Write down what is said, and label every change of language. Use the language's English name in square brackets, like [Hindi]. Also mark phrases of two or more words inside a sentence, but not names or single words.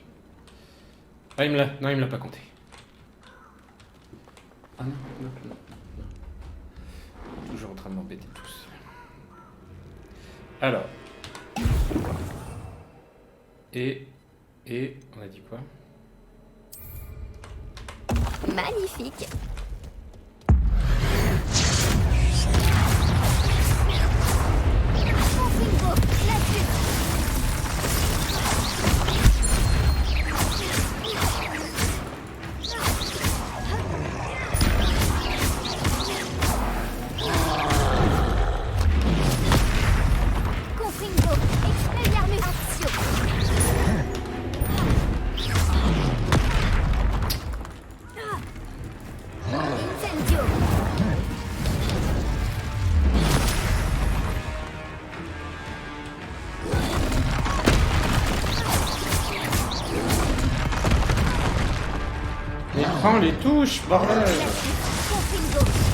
[French] Ah, il me l'a pas compté. Ah non, non, non, non. Toujours en train de m'embêter tous. Alors. Et on a dit quoi? Magnifique. Confringo. Classique. Confringo. Expelliarmus. Action. Incendio. Mais prends les touches, bordel! Confringo.